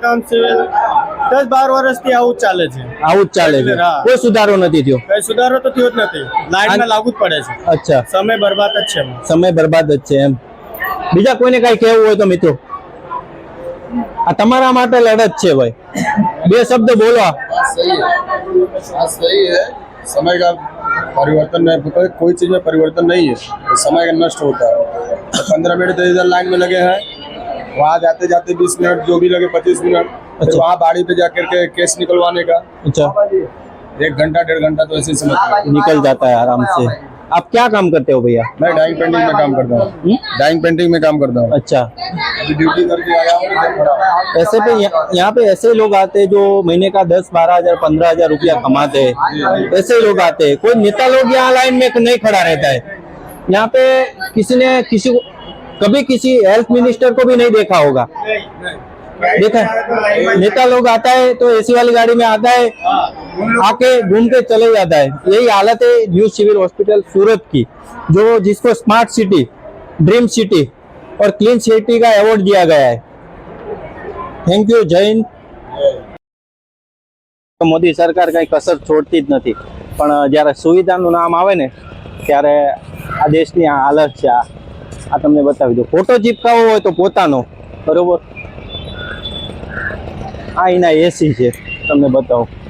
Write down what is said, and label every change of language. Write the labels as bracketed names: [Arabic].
[Gujarati] કમ સે કમ 10-12 વર્ષથી આવું જ ચાલે છે. આવું જ ચાલે છે, કોઈ સુધારો નથી થયો? કઈ સુધારો તો થયો જ નથી. લાઈનમાં લાગુ જ પડે છે. અચ્છા, સમય બરબાદ જ છે. સમય બરબાદ જ છે એમ. બીજા કોઈને કાંઈ કહેવું હોય તો મિત્રો, આ તમારા માટે લડત છે ભાઈ, બે શબ્દ બોલો. [Hindi] सही है, समय का परिवर्तन है, कोई चीज में परिवर्तन नहीं है, समय का नष्ट होता है. 15 मिनट तो इधर लाइन में लगे हैं, वहाँ जाते जाते 20 मिनट, जो भी लगे 25 मिनट, फिर वहाँ बाड़ी पे जाकर के केस निकलवाने का अच्छा 1 घंटा 1.5 घंटा तो ऐसे ही समझते हैं. निकल जाता है आराम से. आप क्या काम करते हो भैया? मैं डाइंग पेंटिंग में काम करता हूँ. डाइंग पेंटिंग में काम करता हूँ. अच्छा, अभी ड्यूटी करके आया हूँ. ऐसे पे यहाँ पे ऐसे लोग आते हैं जो महीने का 10-12 हजार 15 हजार रुपया कमाते हैं, ऐसे लोग आते हैं. कोई नेता लोग यहाँ लाइन में नहीं खड़ा रहता है. यहाँ पे किसी ने किसी को कभी किसी हेल्थ मिनिस्टर को भी नहीं देखा होगा. देखा है? नेता लोग आता है तो एसी वाली गाड़ी में आता है, आके घूम के चले जाता है. यही हालत है न्यू सिविल हॉस्पिटल सूरत की, जो जिसको स्मार्ट सिटी, ड्रीम सिटी और क्लीन सिटी का अवार्ड दिया गया है. Thank you. जय हिंद. [Gujarati] મોદી સરકાર કઈ કસર છોડતી જ નથી, પણ જ્યારે સુવિધાનું નામ આવે ને ત્યારે આ દેશની આ હાલત છે. આ તમને બતાવી દો. ફોટો ચીપકાવો હોય તો પોતાનો, બરોબર. આ એના એસી છે, તમને બતાવો.